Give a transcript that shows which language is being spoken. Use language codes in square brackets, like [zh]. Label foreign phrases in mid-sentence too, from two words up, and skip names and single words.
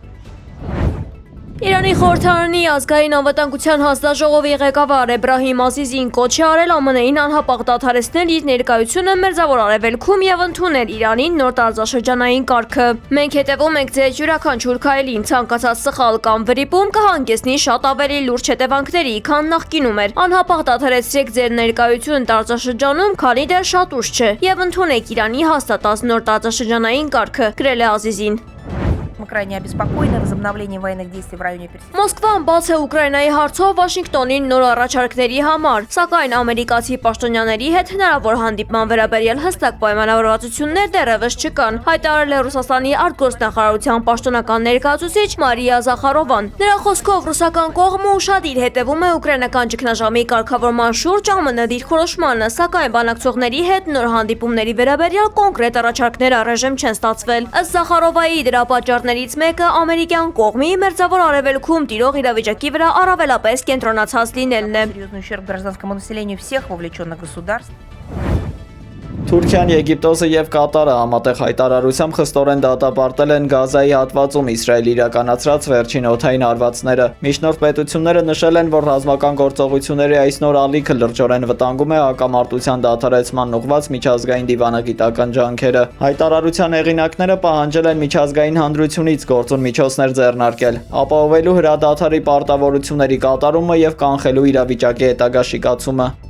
[hy] Իրանի խորհրդարանի ազգային անվտանգության հանձնաժողովի ղեկավար Էբրահիմ Ազիզին կոչ է արել ԱՄՆ-ին անհապաղ դադարեցնել իր ներկայությունը Մերձավոր Արևելքում եւ ընդունել Իրանին նոր տարածաշրջանային կարգը։ Մենք հետևում ենք ձեր յուրաքանչյուր քայլին, ցանկացած սխալ կամ վրիպում կհանգեցնի շատ ավելի լուրջ հետևանքների, քան նախկինում էր։ Անհապաղ дադարեցրեք ձեր ներկայությունը տարածաշրջանում, քանի դեռ շատ ուշ չէ, եւ ընդունեք Իրանի հաստատած նոր տարածաշրջանային կարգը, գրել է Ազիզին։ [ru] Мы крайне обеспокоены возобновлением военных действий в районе Персидского. [hy] Մոսկվան բաց է Ուկրաինայի հարցով Վաշինգտոնին նոր առաջարկների համար, սակայն ամերիկացի պաշտոնյաների հետ հնարավոր հանդիպման վերաբերյալ հստակ պայմանավորվածություններ դեռևս չկան, հայտարարել է Ռուսաստանի արտգործնախարարության պաշտոնական ներկայացուցիչ Մարիա Զախարովան։ Նրա խոսքով ռուսական կողմը ուշադիր հետևում է ուկրաինական ճգնաժամի կարգավորման շուրջ ԱՄՆ դիրքորոշմանը, սակայն բանակցողների հետ նոր հանդիպումների վերաբերյալ կոնկրետ առաջարկներ առայժմ չեն ստացվել։ Ըստ Զախարովայի դրա պատճառներից մեկը ամերիկյան կողմի Մերձավոր Արևելքում տիրող իրավիճակի վրա առավելապես կենտրոնացած լինելն է։ [ru] Серьезный ущерб гражданскому населению всех вовлеченных государств. [hy] Թուրքիան, Եգիպտոսը եւ Կատարը համատեղ հայտարարությամբ խստորեն դատապարտել են Գազայի հատվածում Իսրայելի իրականացրած վերջին օդային հարվածները։ Միջնորդ պետությունները նշել են, որ ռազմական գործողությունների այս նոր ալիքը լրջորեն վտանգում է հակամարտության դադարեցման ուղղված միջազգային դիվանագիտական ջանքերը։ Հայտարարության հեղինակները պահանջել են միջազգային հանրությունից գործուն միջոցներ ձեռնարկել, ապահովելու հրադադարի պարտավորությունների կատարումը եւ կանխելու իրավիճակի հետագա շիկացումը։